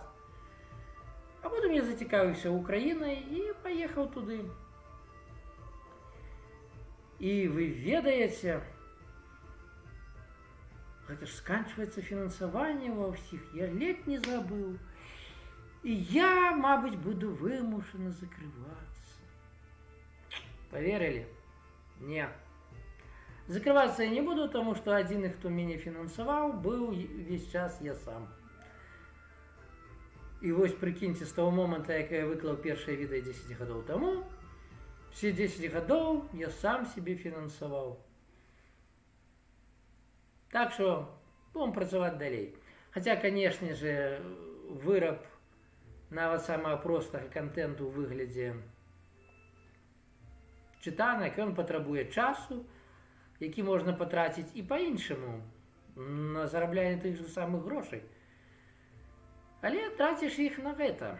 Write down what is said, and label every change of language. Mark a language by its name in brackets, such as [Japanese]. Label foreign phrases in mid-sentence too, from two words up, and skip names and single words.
[Belarusian] А потым я зацікавіўся Украінай і паехаў туды. І вы ведаеце, гэта ж сканчваецца фінансаванне ва ўсіх, я ледзь не забыў. І я, мабыць, буду вымушаны закрывацца. [Russian] Поверили? Не. Закрываться я не буду, потому что один, кто меня финансовал, был весь час я сам. И вот прикиньте, с того момента, как я выклал первое видео 10 годов тому, все 10 годов я сам себе финансовал. [Belarusian] Так что будем працаваць далей. [Russian] Хотя, конечно же, [Belarusian] выраб нават самого простого контенту у выглядзе чытанак, ён патрабуе часу, які можна патраціць і па-іншаму на зарабляне тых же самых грошай. Але траціш іх на гэта.